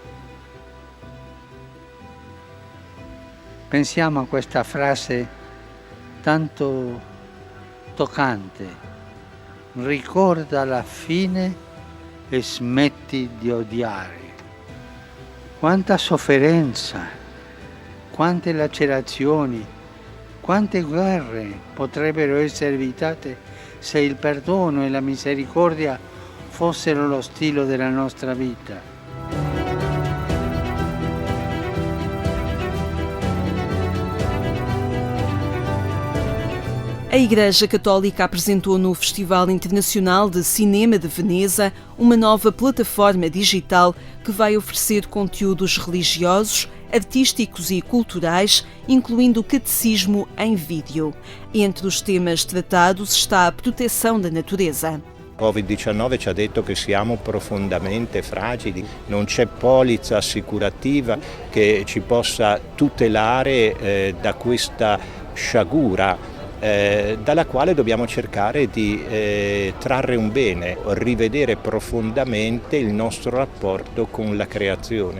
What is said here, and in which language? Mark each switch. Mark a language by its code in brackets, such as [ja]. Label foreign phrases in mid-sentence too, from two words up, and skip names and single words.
[it] Pensiamo a questa frase tanto toccante: ricorda la fine e smetti di odiare. Quanta sofferenza, quante lacerazioni, quante guerre potrebbero essere evitate se il perdono e la misericordia fossero lo stile della nostra vita. [pt] A Igreja Católica apresentou no Festival Internacional de Cinema de Veneza uma nova plataforma digital que vai oferecer conteúdos religiosos, artísticos e culturais, incluindo o catecismo em vídeo. Entre os temas tratados está a proteção da natureza. [it] Covid-19 ci ha detto che siamo profondamente fragili, non c'è polizza assicurativa che ci possa tutelare da questa sciagura dalla quale dobbiamo cercare di trarre un bene, rivedere profondamente il nostro rapporto con la creazione.